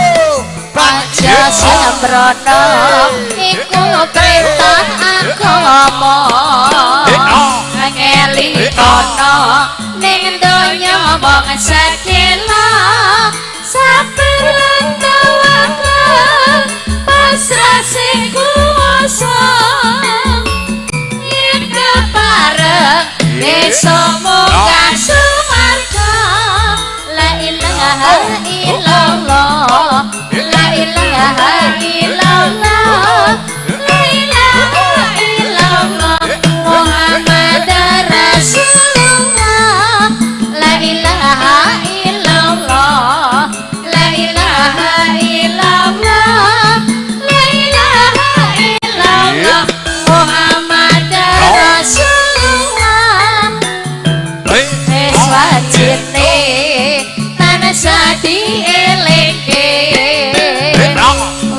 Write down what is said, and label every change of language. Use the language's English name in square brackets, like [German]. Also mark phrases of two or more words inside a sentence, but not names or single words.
[Javanese] Paja sembrono iku perintah agama ngelikono ning donya wong sedhela sabar tawakal pasrah sing kuwasa yen kepareng desa munggah suwarga [Arabic] لا إله إلا الله لا إله إلا الله لا إله إلا الله محمد رسول الله لا إله إلا الله لا إله إلا الله لا إله إلا الله محمد رسول الله [Javanese] wis wajibne tansah dielingke